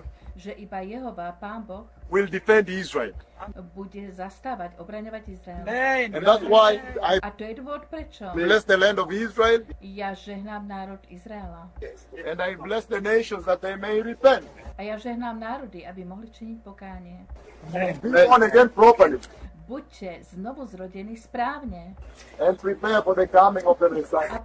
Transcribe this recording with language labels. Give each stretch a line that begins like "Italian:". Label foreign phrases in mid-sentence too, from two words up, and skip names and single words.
Slovak: že iba Jehova, Pán Boh,
English: will defend Israel.
Slovak: bude zastávať, obraňovať Izrael.
English: And that's why I
Slovak: A to je dôvod prečo.
English: bless the land of Israel
Slovak: Ja žehnám národ Izraela.
English: and I bless the nations that they may repent.
Slovak: A ja žehnám národy, aby mohli činiť pokánie.
English: Be born again properly
Slovak: Buďte znovu zrodení správne
English: and prepare for the coming of the
Slovak: a
English: Messiah.